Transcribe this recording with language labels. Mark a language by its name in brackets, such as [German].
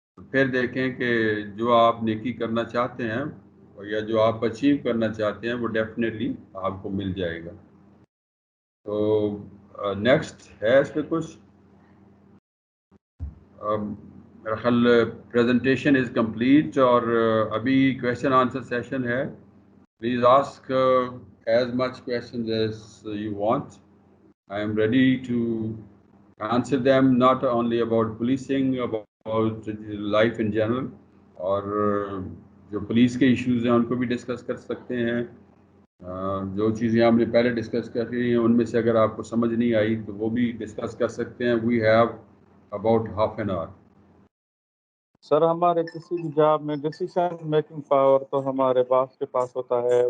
[Urdu] پھر دیکھیں کہ جو آپ نیکی کرنا چاہتے ہیں یا جو آپ اچیو کرنا چاہتے ہیں وہ ڈیفینیٹلی آپ کو مل جائے گا. تو نیکسٹ ہے اس پہ کچھ؟ میرا خیال [English] presentation is complete, [Urdu] اور ابھی کویشچن آنسر سیشن ہے. [English] Please ask as much questions as you want. I am ready to answer them, not only about policing, about life in general. [Urdu] اور جو پولیس کے ایشوز ہیں ان کو بھی ڈسکس کر سکتے ہیں. جو چیزیں ہم نے پہلے ڈسکس کر رہی ہیں ان میں سے اگر آپ کو سمجھ نہیں آئی تو وہ بھی ڈسکس کر سکتے ہیں. [English] We have about half an hour. [Urdu] سر ہمارے کسی بھی جاب میں ڈیسیشن میکنگ پاور تو ہمارے باس کے پاس ہوتا ہے.